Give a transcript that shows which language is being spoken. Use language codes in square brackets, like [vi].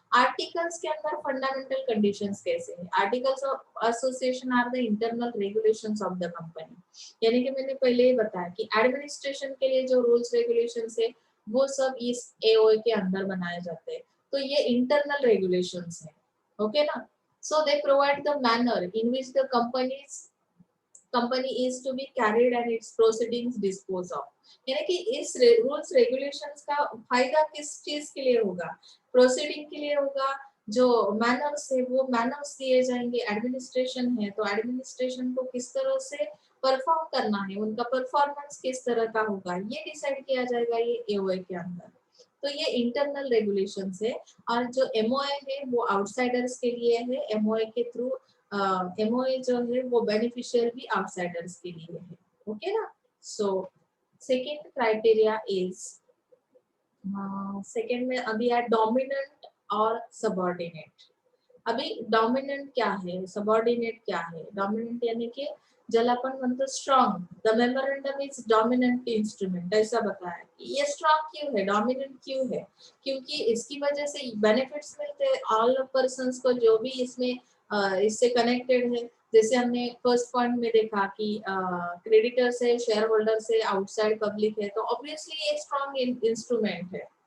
[hi] Articles के अंदर fundamental conditions कैसे हैं? [en] Articles of association are the internal regulations of the company. [hi] यानी कि मैंने पहले ही बताया कि एडमिनिस्ट्रेशन के लिए जो रूल्स रेगुलेशंस है वो सब इस एओए के अंदर बनाए जाते हैं. तो ये इंटरनल रेगुलेशंस है. ओके ना? [en] So they provide the manner in which the company is to be carried and its proceedings disposed of. [hi] यानी कि इस रूल्स रेगुलेशंस का फायदा किस चीज के लिए होगा? प्रोसीडिंग के लिए होगा. जो मैनर्स है वो मैनर्स दिए जाएंगे. एडमिनिस्ट्रेशन है तो एडमिनिस्ट्रेशन को किस तरह से परफॉर्म करना है, उनका परफॉर्मेंस किस तरह का होगा, ये डिसाइड किया जाएगा ये एओए के अंदर. तो ये इंटरनल रेगुलेशंस है. और जो एमओए है वो आउटसाइडर्स के लिए है. एमओए के थ्रू एमओए जो है वो बेनिफिशियल भी आउटसाइडर्स के लिए है. ओके ना? [en] so second criteria is, [hi] second में अभी है डोमिनेंट और सबऑर्डिनेट. अभी डोमिनेंट क्या है, सबऑर्डिनेट क्या है? डोमिनेंट यानी कि [mr] ज्याला आपण म्हणतो [hi] strong. [en] The memorandum is dominant instrument. [hi] ऐसा बताया कि ये स्ट्रॉन्ग क्यों है, डोमिनेंट क्यों है? क्योंकि इसकी वजह से बेनिफिट्स मिलते हैं ऑल पर्संस को जो भी इसमें इससे कनेक्टेड है. जैसे हमने फर्स्ट पॉइंट में देखा कि क्रेडिटर्स है, शेयर होल्डर्स है, आउटसाइड पब्लिक है, तो ऑब्वियसली ये स्ट्रॉन्ग इंस्ट्रूमेंट है.